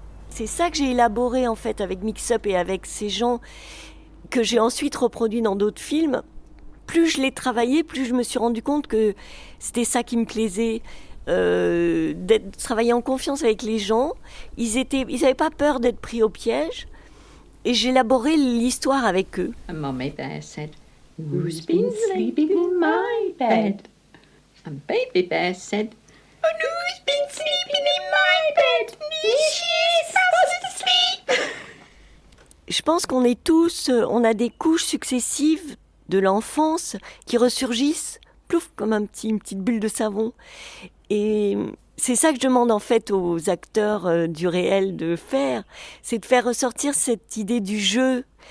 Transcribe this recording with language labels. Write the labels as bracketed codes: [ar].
[fr] C'est ça que j'ai élaboré en fait avec Mix Up et avec ces gens que j'ai ensuite reproduit dans d'autres films. Plus je l'ai travaillé, plus je me suis rendu compte que c'était ça qui me plaisait. D'être travailler en confiance avec les gens. Ils n'avaient pas peur d'être pris au piège. Et j'ai élaboré l'histoire avec eux. [en] And Mommy Bear said, "Who's been sleeping in my bed?" And Baby Bear said, "And who's been sleeping in my bed? Me, she is fast asleep." [fr] Je pense qu'on est tous, on a des couches successives de l'enfance qui ressurgissent, plouf, comme une petite bulle de savon. Et c'est ça que je demande en fait aux acteurs du réel de faire, c'est de faire ressortir cette idée du jeu.